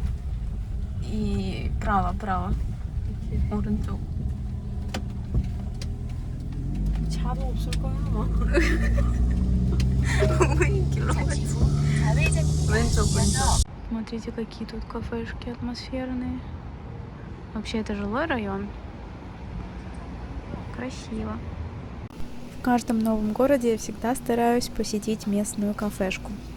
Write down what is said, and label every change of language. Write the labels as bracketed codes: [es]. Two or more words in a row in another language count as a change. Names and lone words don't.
[ru] И право. [ko] 오른쪽. 차도 없을 거야 아마. 왼쪽. [ru] Смотрите, какие тут кафешки атмосферные. Вообще, это жилой район. Красиво. В каждом новом городе я всегда стараюсь посетить местную кафешку.